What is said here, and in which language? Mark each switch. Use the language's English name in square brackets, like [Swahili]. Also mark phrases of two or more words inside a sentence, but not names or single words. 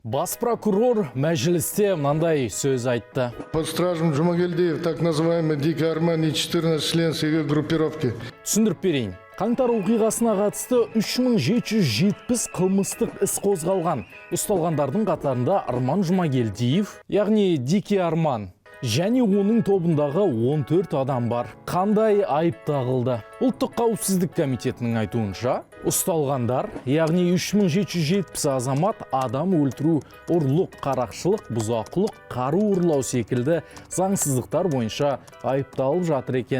[Kazakh] Бас прокурор мәжілісте мынандай сөз айтты. [Russian] Под стражем Джумагельдиев, так называемый Дикий Арман и 14 член СГ группировки. [Kazakh] Түсіндіріп берейін. Қаңтар оқиғасына қатысты 3770 қылмыстық іс қозғалған. Ұсталғандардың қатарында Арман Жұмагелдиев, яғни Дикий Арман, және оның тобындағы 14 адам бар. Қандай айып тағылды? Ұлттық қауіпсіздік комитетінің айтуынша, ұсталғандар, яғни 3770 азамат адам өлтіру, ұрлық, қарақшылық, бұзақылық, қару ұрлау секілді заңсыздықтар бойынша айыпталып жатыр екен.